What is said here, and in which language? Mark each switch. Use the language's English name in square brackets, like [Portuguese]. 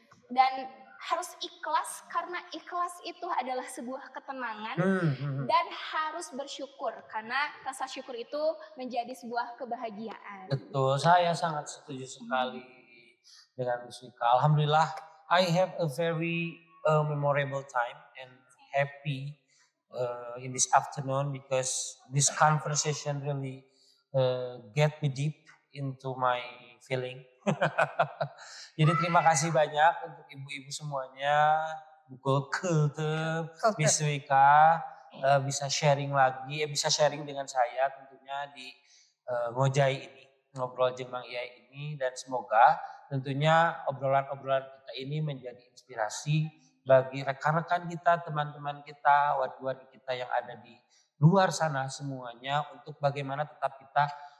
[Indonesian] Dan harus ikhlas, karena ikhlas itu adalah sebuah ketenangan. Dan harus bersyukur, karena rasa syukur itu menjadi sebuah kebahagiaan. Betul, saya sangat setuju sekali dengan Miss Wika. [English] Alhamdulillah, I have a very memorable time and happy in this afternoon, because this conversation really get me deep into my feeling. [Indonesian] Jadi terima kasih banyak untuk ibu-ibu semuanya, Bu Kulsum, Miss Wika, bisa sharing lagi, bisa sharing dengan saya tentunya di Ngojai ini, ngobrol Jemang Iyai ini, dan semoga tentunya obrolan-obrolan kita ini menjadi inspirasi bagi rekan-rekan kita, teman-teman kita, warga kita yang ada di luar sana semuanya, untuk bagaimana tetap kita